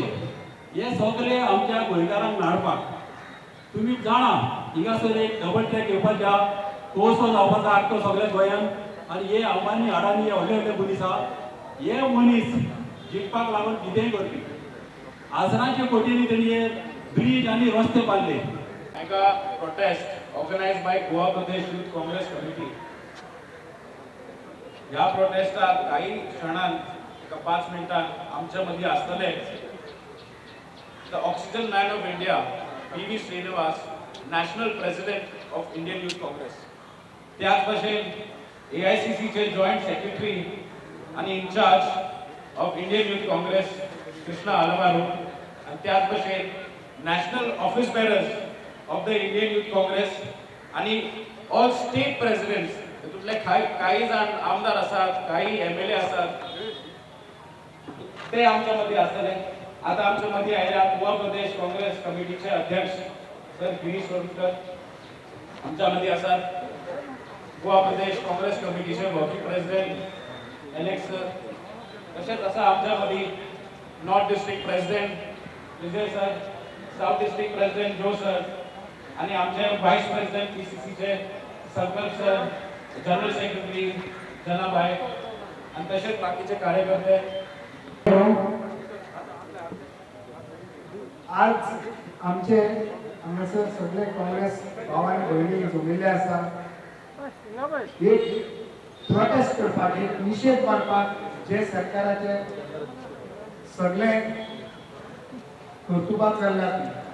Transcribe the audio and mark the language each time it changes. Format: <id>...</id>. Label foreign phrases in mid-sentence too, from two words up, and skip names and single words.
<kok>हे सगळे आमच्या गोंयकारांक नाडपाक. तुमी जाणा हिंगासर एक डबल ट्रॅक येवपाचे आहा. तोळसो जावपाचो आख्खो सगळ्या गोंयांत. आनी हे अंबानी हाडांनी हे व्हडले व्हडले मनीस आहा. हे मनीस जिखपाक लागून कितेंय करपी. आसनाचे कोटींनी त्यांनी ब्रिज आणि रस्ते बांधले.</kok> <en>Mega protest organized by Goa Pradesh Youth Congress Committee.</en> <kok>या प्रोटेस्टात काही क्षणांत एका 5 मिनिटांत आमच्या मध्ये असतले</kok> <en>the oxygen man of India</en> <kok>PV श्रीनिवास,</kok> <en>National President of Indian Youth Congress.</en> <kok>त्याच भाशेन AICC चे</kok> <en>joint secretary</en> <kok>आणि</kok> <en>in-charge of Indian Youth Congress</en> <kok>कृष्णा अलवारू, आणि त्याच भाशेन</kok> <en>national office bearers of the Indian Youth Congress</en> <kok>आणि</kok> <en>all state presidents,</en> <kok>तातूंतले काही जाण आमदार असतात, काही MLA असतात, ते आमच्या मध्ये असतले. आता आमच्या मध्ये आयल्या गोवा प्रदेश काँग्रेस कमिटीचे अध्यक्ष सर गिरीश वरुडकर आमच्या मध्ये असतात. गोवा प्रदेश काँग्रेस कमिटीचे</kok> <en>working president</en> <kok>एलेक्स सर, तसेच असा आमच्या मध्ये</kok> <en>north district president</en> <kok>विजय सर,</kok> <en>south district president</en> <kok>जो सर, आणि आमचे</kok> <en>vice president</en> <kok>PCC चे संकल्प सर,</kok> <en>general secretary</en> <kok>जनाबाई, आणि तसेच बाकीचे कार्यकर्ते. आज आमचे हांगासर सगळे काँग्रेस भाव आनी भयणी जमिल्ले आसा. एक प्रोटेस्ट करपाक, एक निशेध मारपाक जे सरकाराचे सगळे कर्तुबां चल्ल्यात.</kok>